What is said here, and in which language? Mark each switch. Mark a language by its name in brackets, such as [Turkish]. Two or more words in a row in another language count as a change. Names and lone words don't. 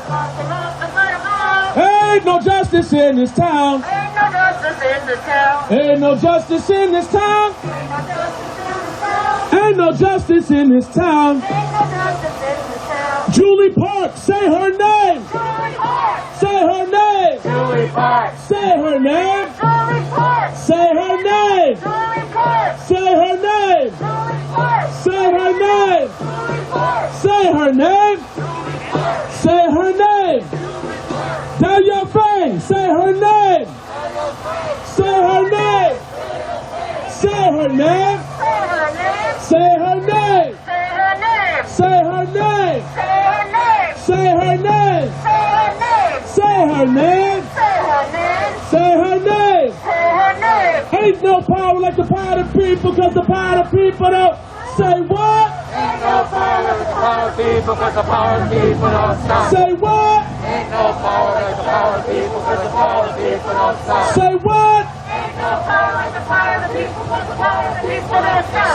[English] Ain't no justice in this town. Ain't no justice in this town. Ain't no justice in this town. Julie Park, say her name. Say her name. Julie Park. Say her name. Say her name. Say her name. Say her name. Say her name. Say her name. Tell your face. Say her name. Say her name. Say her name. Say her name. Say her name. Say her name. Say her name. Say her name. Ain't no power like the power of the people, cause the power of the people don't say what? Ain't no power like the power of people, cause the power of people don't stop. Say what? Ain't no power like the power of people, cause the power of people don't stop. Say what? Ain't no power like the power of the people, cause the power of people don't stop.